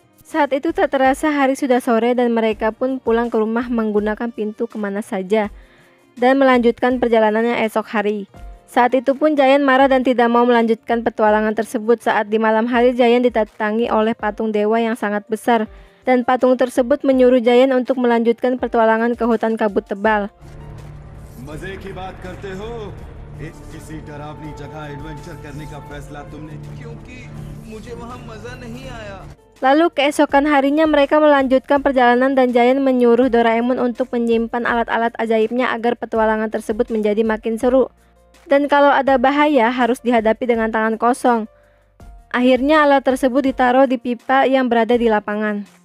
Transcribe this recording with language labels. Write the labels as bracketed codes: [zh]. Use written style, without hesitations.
[id] Saat itu tak terasa hari sudah sore dan mereka pun pulang ke rumah menggunakan pintu kemana saja dan melanjutkan perjalanannya esok hari. Saat itu pun Giant marah dan tidak mau melanjutkan petualangan tersebut. Saat di malam hari, Giant didatangi oleh patung dewa yang sangat besar, dan patung tersebut menyuruh Giant untuk melanjutkan petualangan ke hutan kabut tebal. [hi] मजे की बात करते हो? किसी डरावनी जगह adventure करने का फैसला तुमने क्योंकि मुझे वहां मजा नहीं आया. [id] Lalu keesokan harinya mereka melanjutkan perjalanan dan Giant menyuruh Doraemon untuk menyimpan alat-alat ajaibnya agar petualangan tersebut menjadi makin seru. Dan kalau ada bahaya harus dihadapi dengan tangan kosong. Akhirnya alat tersebut ditaruh di pipa yang berada di lapangan.